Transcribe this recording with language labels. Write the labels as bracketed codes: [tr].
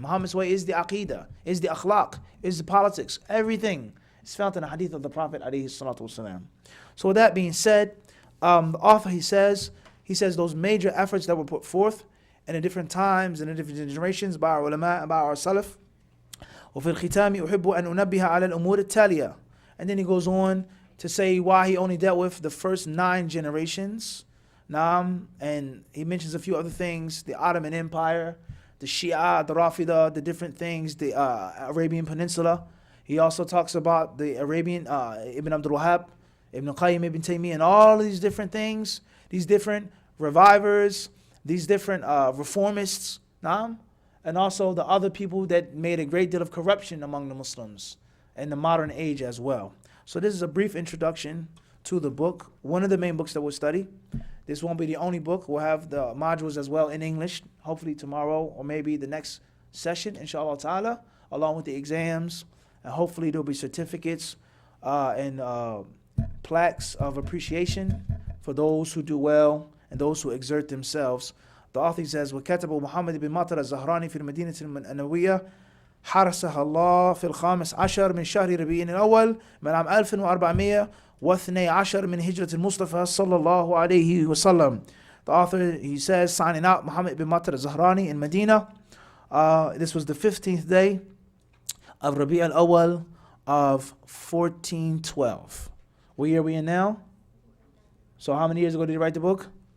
[en] Muhammad's way is the aqidah, is the akhlaq, is the politics. Everything is found in the hadith of the Prophet alayhi salatu wasalam. So with that being said, the author, he says those major efforts that were put forth in the different times and the different generations by our ulama and by our salaf. [ar] وفي الختام أحب أن أنبه على الأمور التالية. [en] And then he goes on to say why he only dealt with the first 9 generations. And he mentions a few other things, the Ottoman Empire, the Shia, the Rafida, the different things, the Arabian Peninsula. He also talks about the Arabian, Ibn Abdul Wahhab, Ibn Qayyim, Ibn Taymiyyah, and all of these different things, these different revivers, these different reformists, and also the other people that made a great deal of corruption among the Muslims in the modern age as well. So this is a brief introduction to the book, one of the main books that we'll study. This won't be the only book. We'll have the modules as well in English, hopefully tomorrow or maybe the next session, inshallah ta'ala, along with the exams. And hopefully there'll be certificates and plaques of appreciation for those who do well and those who exert themselves. The author says, [ar] وَكَتَبُ مُحَمَّد بن مطر الزهراني في المدينة النبوية حرسها الله في الخامس عشر من شهر ربيع الأول من عام 1412 من هجرة المصطفى صلى الله عليه وسلم. [en] The author, he says, signing out Muhammad bin Matar al-Zahrani in Medina. This was the 15th day of Rabi' al-Awwal of 1412. What year are we in now? So how many years ago did he write the book?